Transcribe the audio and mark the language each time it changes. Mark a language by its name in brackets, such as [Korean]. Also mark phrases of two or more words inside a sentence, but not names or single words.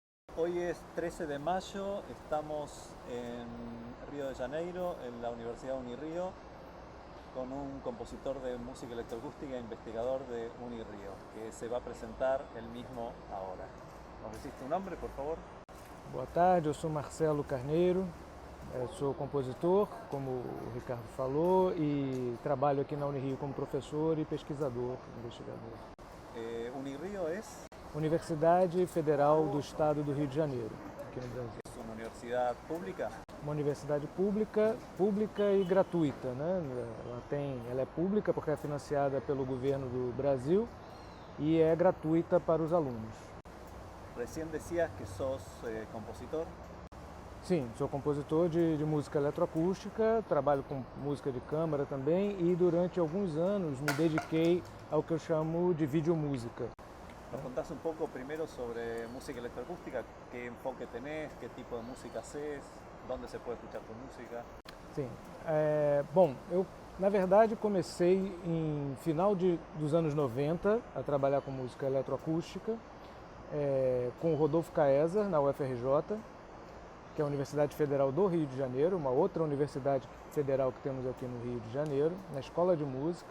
[Spanish] Hoy es 13 de mayo, estamos en Río de Janeiro, en la Universidad Unirío, con un compositor de música electroacústica e investigador de Unirío, que se va a presentar él mismo ahora. ¿Nos decís tu nombre, por favor? [Portuguese] Boa tarde, eu sou Marcelo Carneiro, sou compositor, como o Ricardo falou, e trabalho aqui na Unirio como professor e pesquisador, investigador. [Spanish] Unirío es [Portuguese] Universidade Federal do Estado do Rio de Janeiro, aqui no Brasil. [Spanish] una universidad pública. [Portuguese] Uma universidade pública e gratuita, né? Ela é pública porque é financiada pelo governo do Brasil e é gratuita para os alunos. [Spanish] Recién decías que sos compositor. [Portuguese] Sim, sou compositor de música eletroacústica, trabalho com música de câmara também e durante alguns anos me dediquei ao que eu chamo de videomúsica. [Spanish] ¿Nos contás un poco primero sobre música electroacústica? ¿Qué enfoque tenés? ¿Qué tipo de música haces? ¿Dónde se puede escuchar tu música? [Portuguese] Sim, bom, eu na verdade comecei em final dos anos 90 a trabalhar com música eletroacústica com o Rodolfo Caesar na UFRJ, que é a Universidade Federal do Rio de Janeiro, uma outra universidade federal que temos aqui no Rio de Janeiro, na Escola de Música.